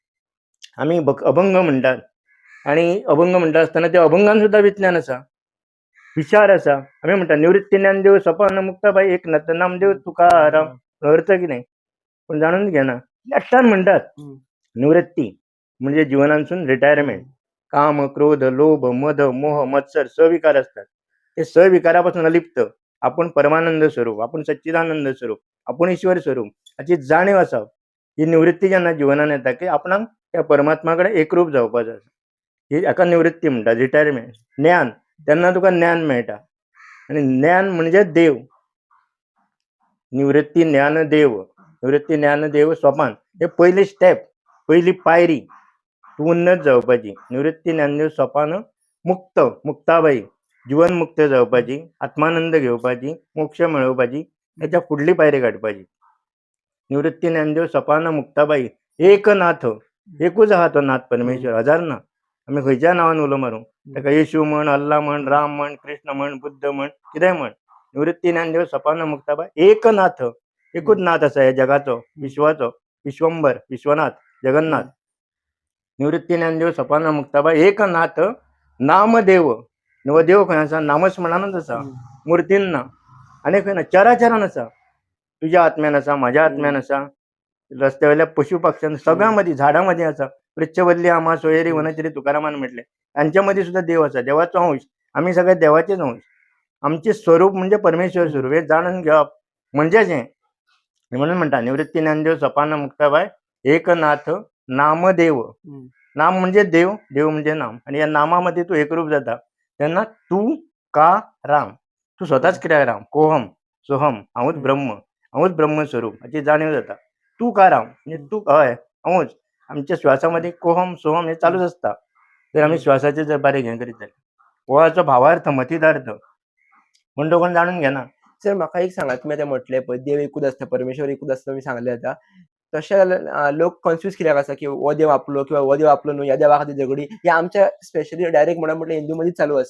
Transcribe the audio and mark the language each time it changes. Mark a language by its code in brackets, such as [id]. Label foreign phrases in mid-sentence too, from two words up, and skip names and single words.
[kok] आमी अभंग म्हणटात आनी अभंग म्हणटा आसतना त्या अभंगान सुद्दां विज्ञान आसा, विचार आसा. आमी म्हणटा निवृत्ती ज्ञानदेव सपन मुक्ताबाई एकनाथ नामदेव तुकाराम. अर्थ कितें? पूण जाणून घेना. लास्टान म्हणटात निवृत्ती म्हणजे जिवनांतसून रिटायरमेंट. काम, क्रोध, लोभ, मद, मोह, मत्सर सविकार असतात. ते सविकारापासून अलिप्त आपण परमानंद स्वरूप, आपण सच्चिदानंद स्वरूप, आपण ईश्वर स्वरूप हाची जाणीव आसप. ही निवृत्ती जेन्ना जिवनान येता की आपणाक त्या परमात्मा कडेन एकरूप जावपाचो आसा. ही हाका निवृत्ती म्हणटात, रिटायरमेंट. ज्ञान, तेन्ना तुका ज्ञान मेळटा आनी ज्ञान म्हणजे देव. निवृत्ती ज्ञान देव, निवृत्ती ज्ञान देव सोपान. हे पयली स्टेप, पहिली पायरी. तूं उन्नत जावपाची. निवृत्ती ज्ञानदेव सोपान मुक्ताबाई जीवन मुक्त जावपाची, आत्मानंद घेवपाची, मोक्ष मेळोवपाची, त्याच्या फुडली पायरी काडपाची. निवृत्ती ज्ञानदेव सोपान मुक्ताबाई एकनाथ, एकूच आहा तो नाथ परमेश्वर, हजार ना. आमी खंयच्या नांवान उलो मारूं, ताका येशू म्हण, अल्ला म्हण, राम म्हण, कृष्ण म्हण, बुद्ध म्हण, कितेंय म्हण. निवृत्ती ज्ञानदेव सोपान मुक्ताबाई एकनाथ, एकूच नाथ आसा ह्या जगाचो, विश्वाचो, विश्वंभर, विश्वनाथ, जगन्नाथ. निवृत्ती ज्ञानदेव सोपान मुक्ताबाई एकनाथ नामदेव. देव खंय आसा? नामस्मरणानच आसा, मुर्तीन ना, आनी खंय ना, चराचरान आसा. तुज्या आत्म्यान आसा, म्हाज्या आत्म्यान आसा, रस्त्यावयल्या पशु पक्ष्यान सगळ्या मदीं, झाडां मदीं आसा. [mr] वृक्षवल्ली आम्हा सोयरी वनचरी [kok] तुकारामान म्हटले. त्यांच्या मदीं सुद्धा देव आसा, देवाचो अंश. आमी सगळे देवाचेच अंश. आमचे स्वरूप म्हणजे परमेश्वर स्वरूप, हे जाणून घेवप म्हणजेच हें. म्हणून म्हणटा निवृत्ती ज्ञानदेव सोपान मुक्ताबाई एकनाथ नामदेव. नाम म्हणजे देव, देव म्हणजे नाम, आणि या नामामध्ये तू एकरूप जाता तेन्ना तू का राम. तू स्वताच कित्याक राम, कोहम सोहम, हांवूच ब्रह्म, हांवूच ब्रह्मस्वरूप हाची जाणीव जाता. तू का राम म्हणजे तू, हय हांवूच. आमच्या श्वासामध्ये कोहम सोहम हे चालूच असता. तर आमी श्वासाचे जर बारीक हें करीत जाल्यार हो भावार्थ मतितार्थ म्हण तो कोण जाणून घेना. सर म्हाका एक सांगात, तुमी आतां म्हटलें पळय देव एकूच आसता, परमेश्वर एकूच आसता, तुमी सांगले आतां. तशें लोक कन्फ्यूज कित्याक आसा की हो देव आपलो किंवा हो देव आपलो न्हू, ह्या देवा खातीर झगडी, हे आमच्या [en] specially direct [kok] म्हटल्यार हिंदू मदींच चालू आसा.